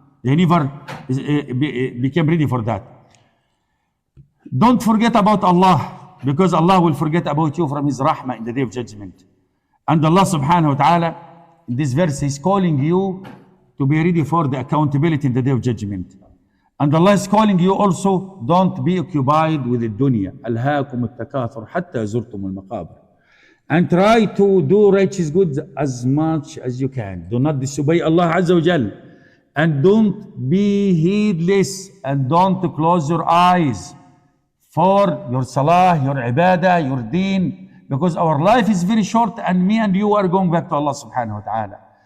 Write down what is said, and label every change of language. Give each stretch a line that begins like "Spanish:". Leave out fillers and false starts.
English: They never became ready for that. Don't forget about Allah, because Allah will forget about you from His rahmah in the day of judgment. And Allah subhanahu wa ta'ala, in this verse, He's calling you to be ready for the accountability in the day of judgment. And Allah is calling you also, don't be occupied with the dunya.
Arabic: أَلْهَاكُمُ التَّكَاثُرُ حَتَّى زُرْتُمُ الْمَقَابِرَ.
English: And try to do righteous goods as much as you can. Do not disobey Allah Azza wa Jal. And don't be heedless, and don't close your eyes for your salah, your ibadah, your deen, because our life is very short and me and you are going back to Allah subhanahu wa ta'ala.